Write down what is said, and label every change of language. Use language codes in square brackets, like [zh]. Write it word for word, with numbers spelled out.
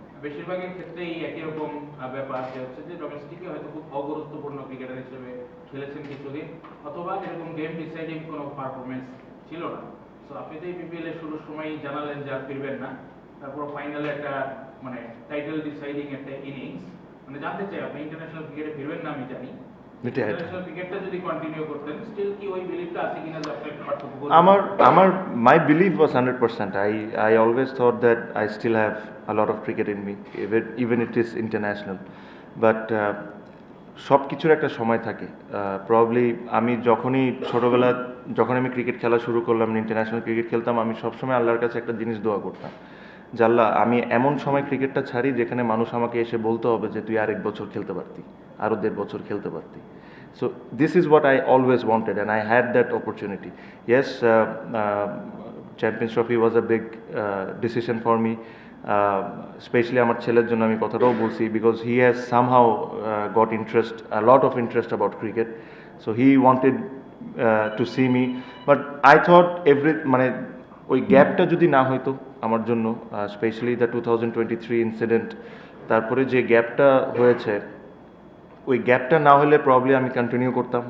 [bn] বেশিরভাগের ক্ষেত্রেই একই রকম আহ, ব্যাপার যে হচ্ছে যে ডোমেস্টিকে হয়তো খুব অগুরুত্বপূর্ণ ক্রিকেটার হিসেবে খেলেছেন কিছুদিন, অথবা এরকম গেম ডিসাইডিং কোনো পারফরমেন্স ছিল না। সো আপনি তো এই বিপিএল এর শুরুর সময়ই জানালেন যে আর ফিরবেন না, তারপর ফাইনালে একটা মানে টাইটেল ডিসাইডিং একটা ইনিংস, মানে জানতে চাই আপনি ইন্টারন্যাশনাল ক্রিকেটে ফিরবেন না আমি জানি, এটাই এটা। ইন্টারন্যাশনাল ক্রিকেটটা যদি কন্টিনিউ করতেন স্টিল কি ওই বিলিভটা আছে কিনা যে আপনি একটা পার্থক্য করবেন? আমার আমার [en] my belief was one hundred percent. I I always thought that I still have a lot of cricket in me, even even it is international. [bn] But uh, সব কিছুর একটা সময় থাকে। প্রবলি আমি যখনই ছোটোবেলা যখন আমি ক্রিকেট খেলা শুরু করলাম, ইন্টারন্যাশনাল ক্রিকেট খেলতাম, আমি সবসময় আল্লাহর কাছে একটা জিনিস দোয়া করতাম, যে আল্লাহ আমি এমন সময় ক্রিকেটটা ছাড়ি যেখানে মানুষ আমাকে এসে বলতে হবে যে তুই আরেক বছর খেলতে পারতি, আরও দেড় বছর খেলতে পারতি। [en] So this is what I always wanted, and I had that opportunity. Yes, uh, uh, Champions Trophy was a big uh, decision for me. Uh, especially [bn] আমার ছেলের জন্য আমি কথাটাও বলছি, [en] because he has somehow uh, got interest, a lot of interest about cricket. So he wanted uh, to see me, but I thought every [bn] মানে ওই গ্যাপটা যদি না হইতো আমার জন্য, [en] specially the two thousand twenty three incident, [bn] তারপরে যে গ্যাপটা হয়েছে ওই গ্যাপটা না হলে প্রবলি আমি কন্টিনিউ করতাম।